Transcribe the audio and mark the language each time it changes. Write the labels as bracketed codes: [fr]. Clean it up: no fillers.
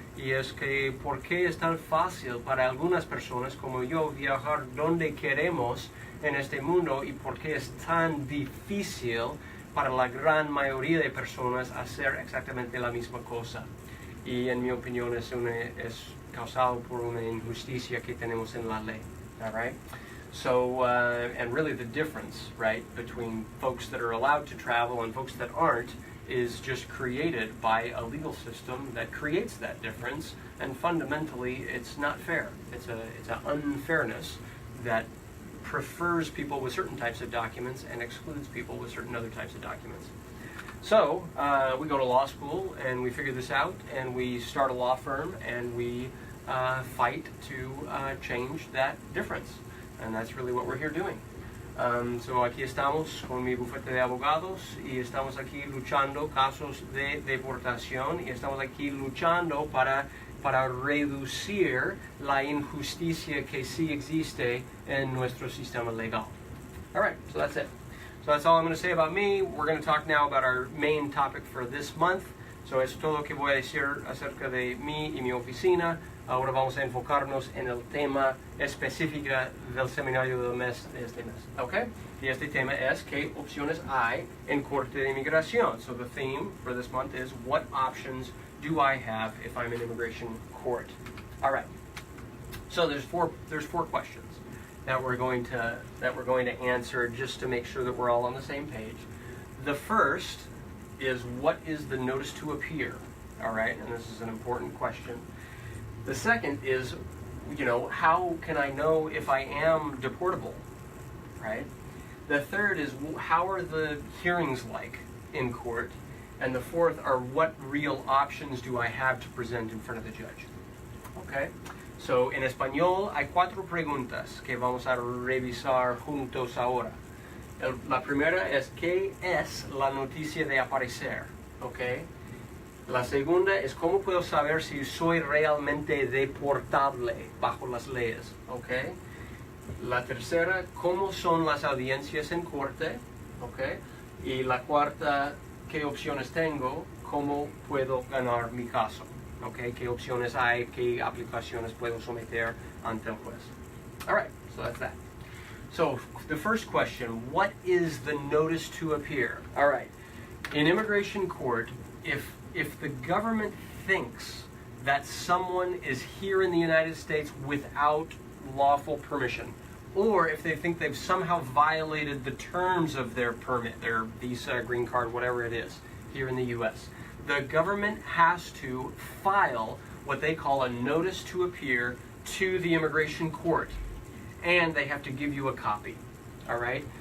[es] Y es que, ¿por qué es tan fácil para algunas personas como yo viajar donde queremos en este mundo, y por qué es tan difícil para la gran mayoría de personas hacer exactamente la misma cosa? Y en mi opinión es causado por una injusticia que tenemos en la ley. [en] All right? So, and really the difference, right, between folks that are allowed to travel and folks that aren't is just created by a legal system that creates that difference, and fundamentally it's not fair. It's an unfairness that prefers people with certain types of documents and excludes people with certain other types of documents. So we go to law school and we figure this out, and we start a law firm, and we fight to change that difference, and that's really what we're here doing. [es] So aquí estamos con mi bufete de abogados y estamos aquí luchando casos de deportación y estamos aquí luchando para reducir la injusticia que sí existe en nuestro sistema legal. [en] All right, so that's it. So that's all I'm going to say about me. We're going to talk now about our main topic for this month. [es] So es todo lo que voy a decir acerca de mí y mi oficina. Ahora vamos a enfocarnos en el tema específico del seminario del mes de este mes. Okay? Y este tema es ¿qué opciones hay en Corte de inmigración? [en] So the theme for this month is what options do I have if I'm in immigration court? All right. So there's four questions that we're going to answer just to make sure that we're all on the same page. The first is what is the notice to appear? All right, and this is an important question. The second is, how can I know if I am deportable, right? The third is, how are the hearings like in court? And the fourth are, what real options do I have to present in front of the judge? Okay? [es] So, en español hay 4 preguntas que vamos a revisar juntos ahora. La primera es, ¿qué es la noticia de aparecer? Okay? La segunda es cómo puedo saber si soy realmente deportable bajo las leyes, ¿ok? La tercera, cómo son las audiencias en corte, ¿ok? Y la cuarta, qué opciones tengo, cómo puedo ganar mi caso, ¿ok? Qué opciones hay, qué aplicaciones puedo someter ante el juez. [en] All right, so that's that. So the first question, what is the notice to appear? All right, in immigration court, if the government thinks that someone is here in the United States without lawful permission, or if they think they've somehow violated the terms of their permit, their visa, green card, whatever it is, here in the U.S., the government has to file what they call a notice to appear to the immigration court, and they have to give you a copy, all right?